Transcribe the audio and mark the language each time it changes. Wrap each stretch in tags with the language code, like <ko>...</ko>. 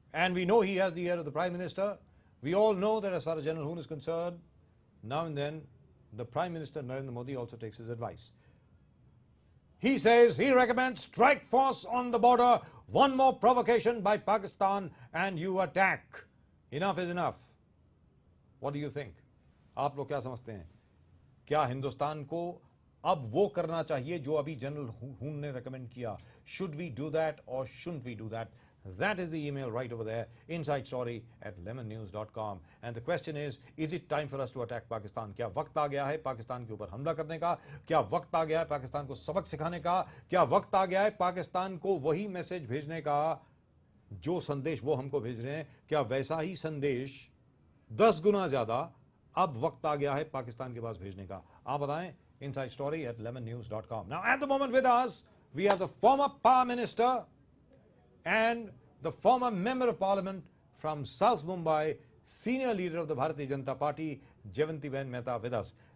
<en>And we know he has the ear of the Prime Minister. We all know that as far as General Hoon is concerned, now and then, the Prime Minister Narendra Modi also takes his advice. He says he recommends strike force on the border, one more provocation by Pakistan and you attack. Enough is enough. What do you think?</en> <hi>आप लोग क्या समझते हैं? क्या हिंदुस्तान को अब वो करना चाहिए जो अभी जनरल हून ने recommend किया?</hi> <en>Should we do that or shouldn't we do that? That is the email right over there, insidestory@lemonnews.com. And the question is it time for us to attack Pakistan?</en> <hi>क्या वक्त आ गया है पाकिस्तान के ऊपर हमला करने का? क्या वक्त आ गया है पाकिस्तान को सबक सिखाने का? क्या वक्त आ गया है पाकिस्तान को वही मैसेज भेजने का जो संदेश वो हमको भेज रहे हैं? क्या वैसा ही संदेश 10 गुना ज्यादा अब वक्त आ गया है पाकिस्तान के पास भेजने का? आप बताएं. insidestory@lemonnews.com.</hi> <en>Now at the moment with us we have the former Power Minister and the former Member of Parliament from South Mumbai, senior leader of the Bharatiya Janata Party, Jayantiben Mehta with us.</en>